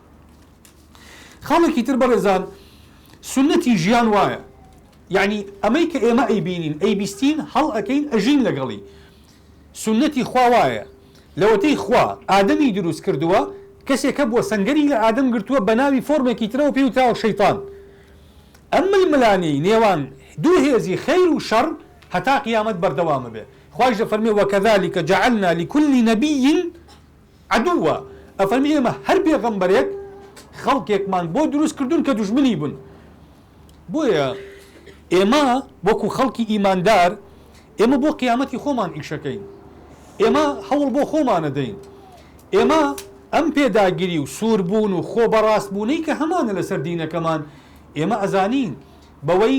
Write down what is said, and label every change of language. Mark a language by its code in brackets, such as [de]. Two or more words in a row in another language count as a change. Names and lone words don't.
[ckb] خاڵێکی تر بەڕێزان سنەتی ژیان وایە یعنی ئەمەی کە ئێمە ئەیبینین ئەیبیستین هەڵ ئەکەین ئەژین لەگەڵی سنەتی خوا وایە لەوەتەی خوا ئادەمی دروست کردووە کەسێکە بووە سەنگەری لە ئادەم گرتووە بە ناوی فۆرمێکی ترەوە پێی وتراوە شەیطان ئەمە ملانی نێوان دوو هێزی خەیر و شەڕ هەتا قیامەت بەردەوامە بێ خوایش دەفەرمێ [ar] وەکەذالک جعلنا لكل نبي [ckb] عدوا ئەفەرمێ ئێمە هەر پێغەمبەرێک خەڵکێکمان بۆ دروست کردوون کە دوژمنی بوون بۆیە ئێمە وەکو خەڵکی ئیماندار ئێمە بۆ قیامەتی خۆمان ئیشەکەین ئێمە هەوڵ بۆ خۆمانە دەین ئێمە ئەم پێداگیری و سووربوون و خۆ بەڕاستبوونەی کە هەمانە لەسەر دینەکەمان ئێمە ئەزانین بەوەی